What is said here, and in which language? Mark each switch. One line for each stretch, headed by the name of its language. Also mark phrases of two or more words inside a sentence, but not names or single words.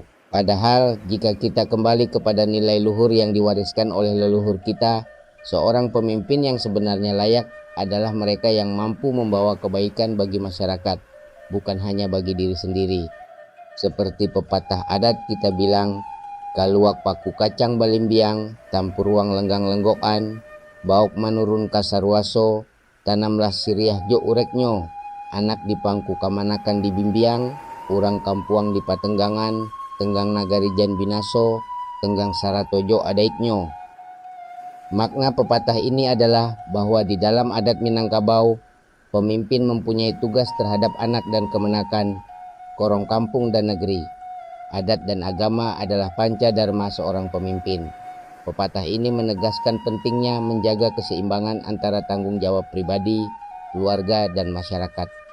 Indonesian: Padahal jika kita kembali kepada nilai luhur yang diwariskan oleh leluhur kita, seorang pemimpin yang sebenarnya layak adalah mereka yang mampu membawa kebaikan bagi masyarakat, bukan hanya bagi diri sendiri. Seperti pepatah adat kita bilang,
Minangkabau: kaluak paku kacang balimbiang, tampur ruang lenggang lenggokan, bauk manurun kasarwaso, tanamlah siriah jo ureknyo, anak di pangku kamanakan di bimbiang, urang kampuang di patenggangan, tenggang nagari jan binaso, tenggang saratojo adaiknyo.
Indonesian: Makna pepatah ini adalah bahwa di dalam adat Minangkabau, pemimpin mempunyai tugas terhadap anak dan kemenakan, korong kampung dan negeri. Adat dan agama adalah panca dharma seorang pemimpin. Pepatah ini menegaskan pentingnya menjaga keseimbangan antara tanggung jawab pribadi, keluarga, dan masyarakat.